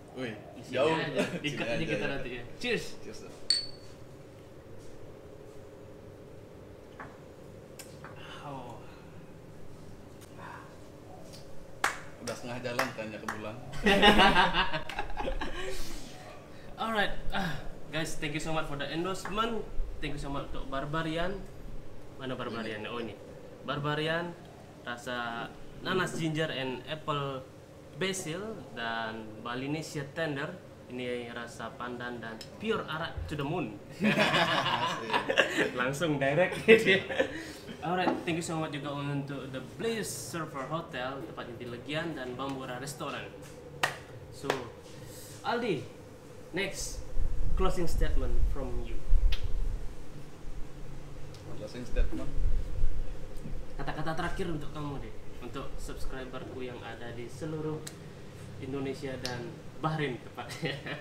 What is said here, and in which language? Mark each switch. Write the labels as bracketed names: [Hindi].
[Indonesian] Wih, Isinya jauh. aja. Ikat Sini aja kita ya. nanti ya. Cheers. [English] Cheers. Oh. [Indonesian] Udah setengah jalan tanya ke bulan. [English] Alright, guys, thank you so much for the endorsement. Thank you so much [Indonesian] untuk Barbarian. Mana Barbarian? Oh ini, Barbarian rasa nanas [English] ginger and apple basil [Indonesian] dan Balinese tender. Ini rasa pandan dan pure arak [English] to the moon. [Indonesian] Asik. Langsung direct. [English] Alright, thank you so much [Indonesian] juga untuk The Blaze Surfer Hotel, tepatnya di Legian, dan Bambura Restaurant. [English] So, Aldi, next closing statement from you. Closing statement. [Indonesian] Kata-kata terakhir untuk kamu deh, untuk subscriberku yang ada di seluruh Indonesia dan Bahrain tepatnya.